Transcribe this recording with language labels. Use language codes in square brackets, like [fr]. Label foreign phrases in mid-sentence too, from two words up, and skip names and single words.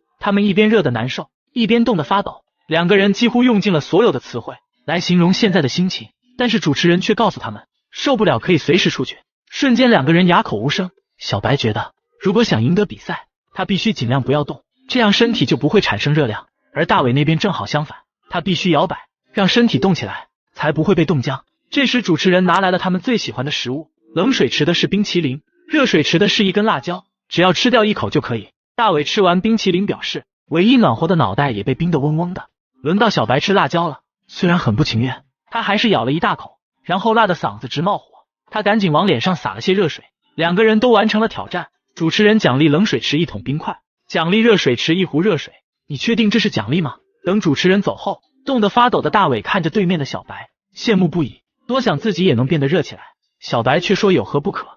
[zh] 他們一邊熱得難受，一邊凍得發抖。兩個人幾乎用盡了所有的詞彙來形容現在的心情，但是主持人卻告訴他們，受不了可以隨時出去。瞬間兩個人啞口無聲。小白覺得，如果想贏得比賽，他必須盡量不要動，這樣身體就不會產生熱量。而大偉那邊正好相反，他必須搖擺，讓身體動起來，才不會被凍僵。這時主持人拿來了他們最喜歡的食物，冷水池的是冰淇淋，熱水池的是一根辣椒，只要吃掉1口就可以。大偉吃完冰淇淋表示，唯一暖和的腦袋也被冰得嗡嗡的。輪到小白吃辣椒了，雖然很不情願，他還是咬了一大口，然後辣得嗓子直冒火。他趕緊往臉上灑了些熱水。兩個人都完成了挑戰，主持人獎勵冷水池1桶冰塊，獎勵熱水池1壺熱水。你確定這是獎勵嗎？等主持人走後，凍得發抖的大偉看着對面的小白，羨慕不已，多想自己也能變得熱起來。小白卻說有何不可。